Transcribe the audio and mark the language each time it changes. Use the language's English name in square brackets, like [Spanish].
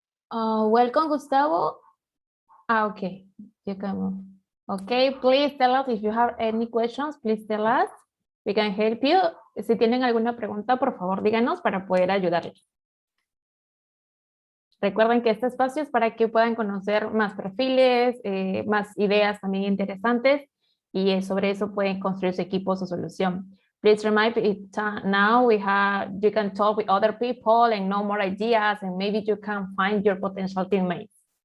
[English] Welcome, Gustavo. Okay. You can move. Okay, please tell us if you have any questions, please tell us. We can help you. [Spanish] Si tienen alguna pregunta, por favor, díganos para poder ayudarles. Recuerden que este espacio es para que puedan conocer más perfiles, más ideas también interesantes y sobre eso pueden construir su equipo, su solución. [English] Please remind now you can talk with other people and know more ideas and maybe you can find your potential teammates.